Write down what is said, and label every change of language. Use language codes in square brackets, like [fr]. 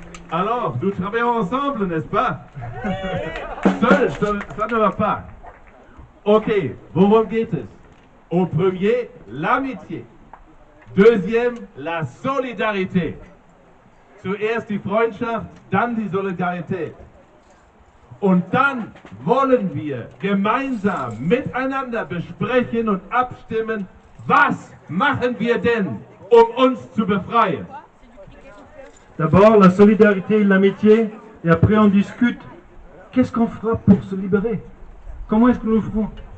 [fr] Alors, nous travaillons ensemble, n'est-ce pas? Seul, ça ne va pas. [de] Ok, worum geht es? [fr] Au premier, l'amitié. Deuxième, la Solidarität. [de] Zuerst die Freundschaft, dann die Solidarität. Und dann wollen wir gemeinsam miteinander besprechen und abstimmen, was machen wir denn, um uns zu befreien. [fr] D'abord la solidarité et l'amitié, et après on discute, qu'est-ce qu'on fera pour se libérer? Comment est-ce que nous le ferons?